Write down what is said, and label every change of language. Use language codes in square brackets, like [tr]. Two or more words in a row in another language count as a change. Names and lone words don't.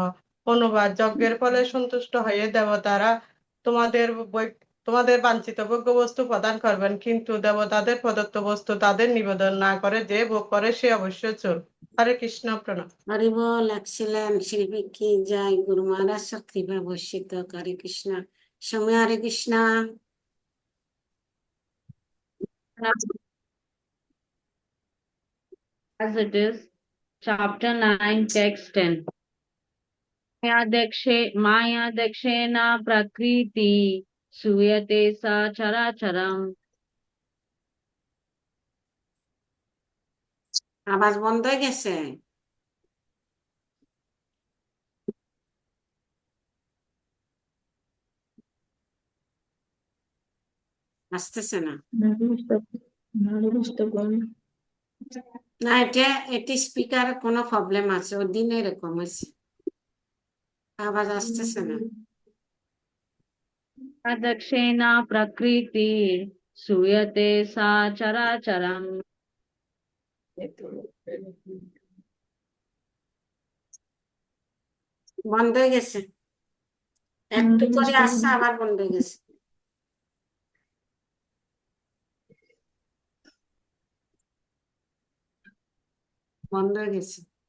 [bn] অনুবাদ যজ্ঞের ফলে সন্তুষ্ট হয়ে দেবতারা তোমাদের বাঞ্ছিত ভোগ্য বস্তু প্রদান করবেন, কিন্তু দেবতাদের প্রদত্ত বস্তু তাদের নিবেদন না করে যে ভোগ করে সে অবশ্য চোর। হরে কৃষ্ণ প্রণাম। হরি বল। এক্সিলেন্ট শিল্পী কি জয়। গুরু মহারাজ কৃপা বর্ষিত হরে কৃষ্ণ। সময় হরে কৃষ্ণ। [en] As it is, chapter 9, text 10. [sa] मया दक्षेन प्रकृति सूयते स चराचरम्. [bn] আওয়াজ বন্ধ হয়ে গেছে। আসতেছে না। না, এটি স্পিকারের কোনো প্রবলেম আছে, ওর দিনে এরকম হয়েছে, আওয়াজ আসতেছে না। [sa] मया दक्षेन प्रकृति सूयते स चराचरम्. [bn] বন্ধ হয়ে গেছে, একটু করে আসছে আবার বন্ধ হয়ে গেছে। বন্ধ হয়ে গেছে।